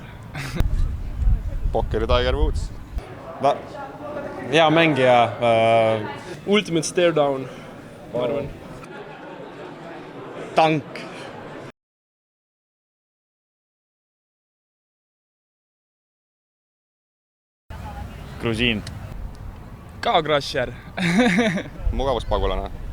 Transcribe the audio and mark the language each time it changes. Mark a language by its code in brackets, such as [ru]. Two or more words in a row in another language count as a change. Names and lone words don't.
[et] Pokkeri Tiger Woods. Hea mängija. [en] Ultimate stare down, [et] ma arvan. Tank. Grusiin. Ka Crusher. Mugavuspagulane.